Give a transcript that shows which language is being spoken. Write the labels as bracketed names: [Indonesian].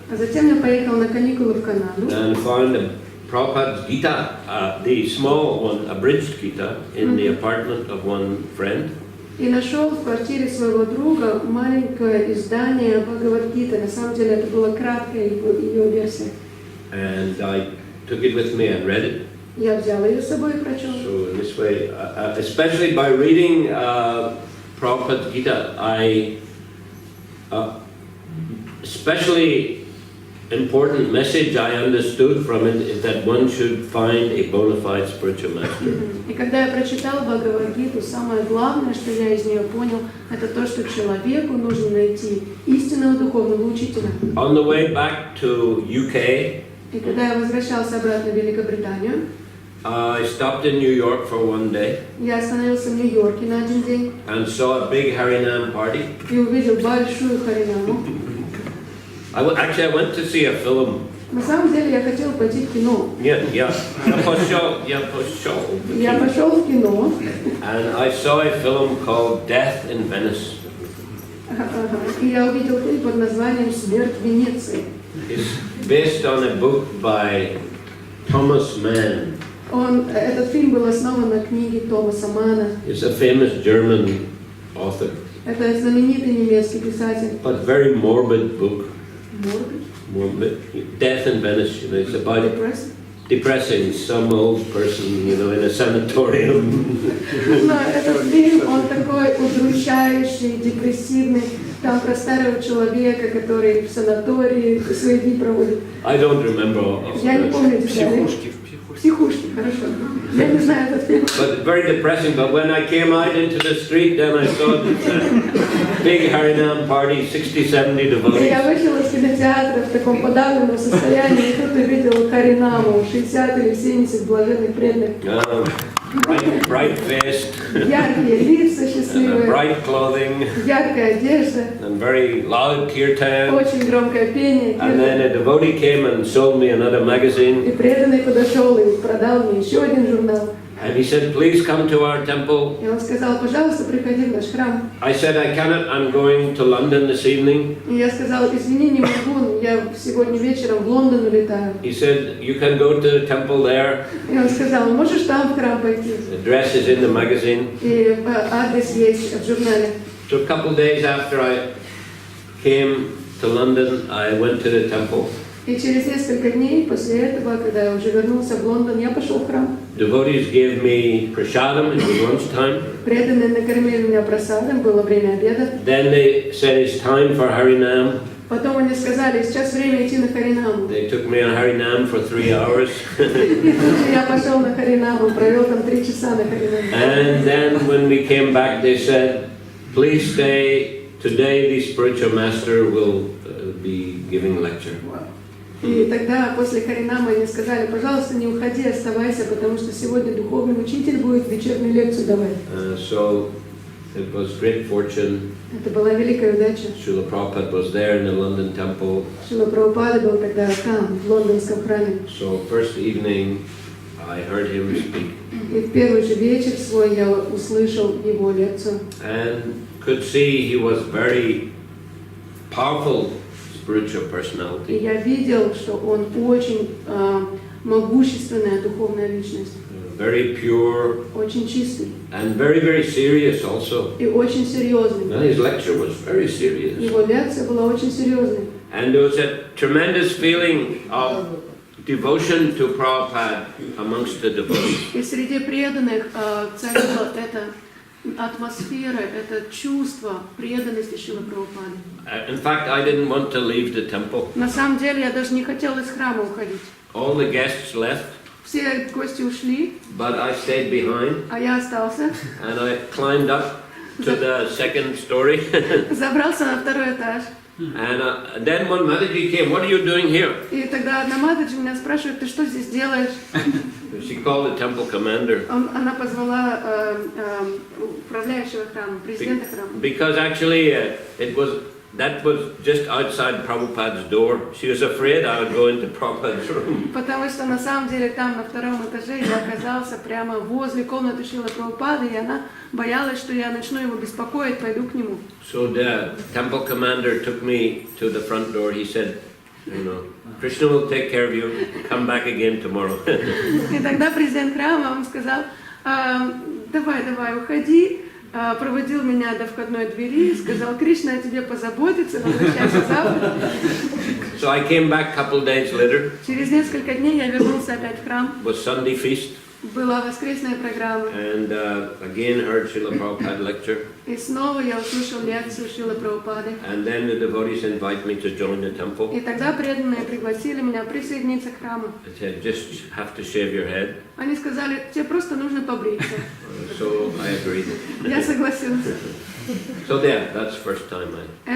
[Russian] А затем я поехал на каникулы в Канаду. [English] and found a Prabhupada's Gita, the small one, abridged Gita, in the apartment of one friend. [Russian] И нашел в квартире своего друга маленькое издание Бхагавад-гиты. На самом деле это была краткая ее версия. [English] And I took it with me and read it. [Russian] Я взяла ее с собой и прочел. [English] So in this way, especially by reading Prabhupada's Gita, I especially important message I understood from it is that one should find a bona fide spiritual master. [Russian] И когда я прочитала Бхагавад-гиту, самое главное, что я из нее понял, это то, что человеку нужно найти истинного духовного учителя. [English] On the way back to UK, [Russian] И когда я возвращался обратно в Великобританию, [English] I stopped in New York for one day [Russian] я остановился в Нью-Йорке на один день [English] and saw a big Harinam party. [Russian] и увидел большую Харинаму. [English] Actually, I went to see a film. [Russian] На самом деле я хотел пойти в кино. Я пошел. Я пошел в кино, [English] And I saw a film called Death in Venice. [Russian] и я увидел фильм под названием «Смерть в Венеции». [English] It's based on a book by Thomas Mann. [Russian] Этот фильм был основан на книге Томаса Мана. [English] He's a famous German author. [Russian] Это знаменитый немецкий писатель. [English] But very morbid book. Morbid? Death in Venice, you know, it's about depressing some old person, you know, in a sanatorium. [Russian] Но этот фильм, он такой удручающий, депрессивный. Там про старого человека, который в санатории свои дни проводит. [English] I don't remember all of [Russian] Я не [English] that. [Russian] помню деталей. Психушки, хорошо. Я не знаю этот фильм. [English] But very depressing. But when I came out into the street, then I saw this big Harinam party, 60-70 [Russian] И [English] devotees. [Russian] я вышла из кинотеатра в таком подавленном состоянии, и тут увидела Харинаму, 60 или 70 блаженных преданных. [English] Bright-faced, [Russian] Яркие лица, [English] and [Russian] счастливые, [English] bright clothing, [Russian] яркая одежда, [English] and very loud kirtan. [Russian] очень громкое пение. [English] And then a devotee came and sold me another magazine. [Russian] И преданный подошел и продал мне еще один журнал. [English] And he said, please come to our temple. [Russian] И он сказал, пожалуйста, приходи в наш храм. [English] I said, I cannot, I'm going to London this evening. [Russian] И я сказала, извини, не могу, я сегодня вечером в Лондон улетаю. [English] He said, you can go to the temple there. [Russian] И он сказал, можешь там в храм пойти? [English] The address is in the magazine. [Russian] И адрес есть в журнале. [English] So a couple of days after I came to London, I went to the temple. [Russian] И через несколько дней после этого, когда я уже вернулся в Лондон, я пошел в храм. [English] Devotees gave me prasadam, it was lunchtime. [Russian] Преданные накормили меня просадом, было время обеда. [English] Then they said it's time for Harinam. [Russian] Потом они сказали, сейчас время идти на Харинаму. [English] They took me on Harinam for 3 hours. [Russian] И тут же я пошел на Харинаму, провел там 3 часа на Харинаму. [English] And then when we came back, they said, please stay. Today the spiritual master will be giving lecture. [Russian] И тогда после Харинама они сказали, пожалуйста, не уходи, оставайся, потому что сегодня духовный учитель будет вечернюю лекцию давать. [English] So It was great fortune. [Russian] Это была великая удача. [English] Шрила Prabhupada was there in the London temple. [Russian] Шрила Прабхупада был тогда там, в лондонском храме. [English] So first evening, I heard him speak. [Russian] И в первый же вечер свой я услышал его лекцию. [English] And could see he was very powerful spiritual personality. [Russian] И я видел, что он очень могущественная духовная личность. [English] Very pure. [Russian] Очень чистый. [English] And very, very serious also. [Russian] И очень серьезный. [English] And his lecture was very serious. [Russian] Его лекция была очень серьезной. [English] And there was a tremendous feeling of devotion to Prabhupada amongst the devotees. [Russian] И среди преданных царила эта атмосфера, это чувство преданности Шрилы Прабхупады. [English] In fact, I didn't want to leave the temple. [Russian] На самом деле я даже не хотела из храма уходить. [English] All the guests left. [Russian] Все гости ушли, [English] But I stayed behind. [Russian] а я остался. [English] And I climbed up to the second story. [Russian] Забрался на второй этаж. [English] And then one Mataji came, what are you doing here? [Russian] И тогда одна Матаджи меня спрашивает, ты что здесь делаешь? [English] She called the temple commander. [Russian] Она позвала управляющего храма, президента храма. [English] Because actually that was just outside Prabhupada's door. She was afraid I would go into Prabhupada's room. [Russian] Потому что на самом деле там на втором этаже я оказался прямо возле комнаты Шрилы Прабхупады, и она боялась, что я начну его беспокоить, пойду к нему. [English] So the temple commander took me to the front door. He said, you know, Krishna will take care of you. Come back again tomorrow. [Russian] И тогда президент храма, он сказал, давай, уходи. Проводил меня до входной двери, сказал, Кришна о тебе позаботится, возвращайся завтра. [English] So I came back a couple days later. [Russian] Через несколько дней я вернулся опять в храм. [English] Was Sunday feast. [Russian] Была воскресная программа. [English] And again heard Srila Prabhupada lecture. [Russian] И снова я услышал лекцию Шрилы Прабхупады. [English] And then the devotees invite me to join the temple. [Russian] И тогда преданные пригласили меня присоединиться к храму. [English] They said, just have to shave your head. [Russian] Они сказали, тебе просто нужно побриться. [English] So I agreed. [Russian] Я согласился. [English] So there, that's the first time I